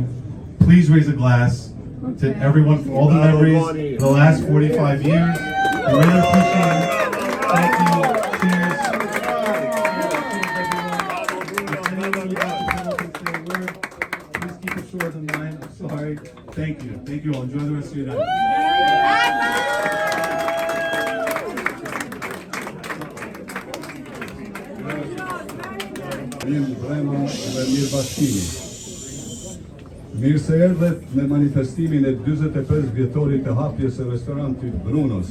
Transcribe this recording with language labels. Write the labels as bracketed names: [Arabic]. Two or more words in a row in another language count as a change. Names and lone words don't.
[English] Please raise a glass to everyone for all the memories for the last 45 years. I really appreciate it. Thank you. Cheers. Please keep it short and mine. I'm sorry. Thank you. Thank you all. Enjoy the rest of your night. [Albanian] Brema dhe mirëbashkimi. Mirë se erdhet në manifestimin e 45 vjetorit të hapjes së restorantit Brunos.